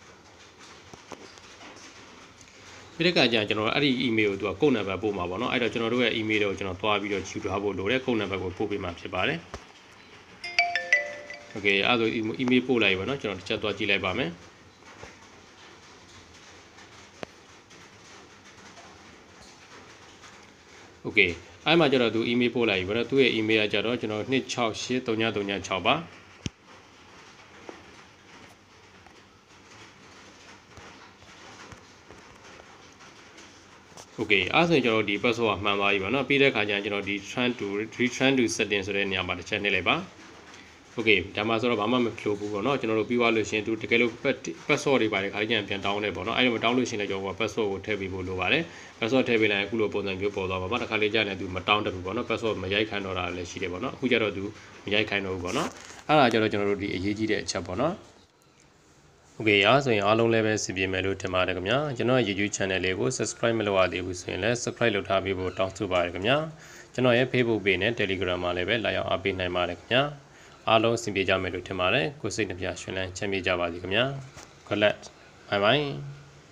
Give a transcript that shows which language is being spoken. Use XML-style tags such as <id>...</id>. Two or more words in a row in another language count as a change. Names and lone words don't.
<my>ပြီးတဲ့အခါကျရင်ကျွန်တော်အဲ့ဒီ email ကိုသူက</my> <en>code number</en> <my>ပို့မှာပေါ့နော်အဲ့တော့ကျွန်တော်တို့ရဲ့ email ကိုကျွန်တော်သွားပြီးတော့ယူထားဖို့လိုတယ်</my> <en>code number</en> <my>ကိုပို့ပေးမှာဖြစ်ပါတယ်โอเคအဲ့ဒါဆို email ပို့လိုက်ပါနော်ကျွန်တော်တစ်ချက်သွားကြည့်လိုက်ပါမယ်โอเคအဲ့မှာကျတော့သူ email ပို့လိုက်ပြီပေါ့နော်သူ့ရဲ့ email ကကျတော့ကျွန်တော်2683336ပါ โอเค Okay အဲ့ဆိုရင်ကျွန်တော်ဒီ password ကမှန်သွားပြီပေါ့နော်ပြီးတဲ့အခါကျရင်ကျွန်တော်ဒီ</my> <en>return to setting</en> <my>ဆိုတဲ့နေရာမှာတစ်ချက်နှိပ်လိုက်ပါ Okay ဒါမှဆိုတော့ဘာမှမဖြစ်ဘူးပေါ့နော်ကျွန်တော်တို့ပြီးသွားလို့ရှိရင်သူတကယ်လို့ password တွေပါတယ်ခါကျရင်ပြန်တောင်းတယ်ပေါ့နော်အဲ့လိုမတောင်းလို့ရှိရင်လည်းကျွန်တော်က password ကိုထည့်ပေးဖို့လိုပါတယ် password ထည့်ပေးလိုက်ရင်အခုလိုပုံစံမျိုးပေါ်သွားပါပါတခါလေ ကြာရင်သူမတောင်းတတ်ဘူးပေါ့နော် password မရိုက်ခိုင်းတော့တာလည်းရှိတယ်ပေါ့နော်အခုကျတော့သူမရိုက်ခိုင်းတော့ဘူးပေါ့နော်အဲ့ဒါကျတော့ကျွန်တော်တို့ဒီအရေးကြီးတဲ့အချက်ပေါ့နော် Okay ရဆိုရင်အားလုံးလည်းပဲစီပြေမယ်လို့ထင်ပါတယ်ခင်ဗျာကျွန်တော်ရဲ့ YouTube channel လေးကို subscribe မလုပ်ရသေးဘူးဆိုရင်လည်း subscribe လုပ်ထားပေးဖို့တောင်းဆိုပါတယ်ခင်ဗျာကျွန်တော်ရဲ့ Facebook page နဲ့ Telegram မှာလည်းပဲလာရောက်အားပေးနိုင်ပါတယ်ခင်ဗျာအားလုံးစီပြေကြမယ်လို့ထင်ပါတယ်ကိုယ်စိတ်နှပြရှင်လန်းချမ်းမြေ့ကြပါစေခင်ဗျာ</my> <en>Good luck bye bye</en>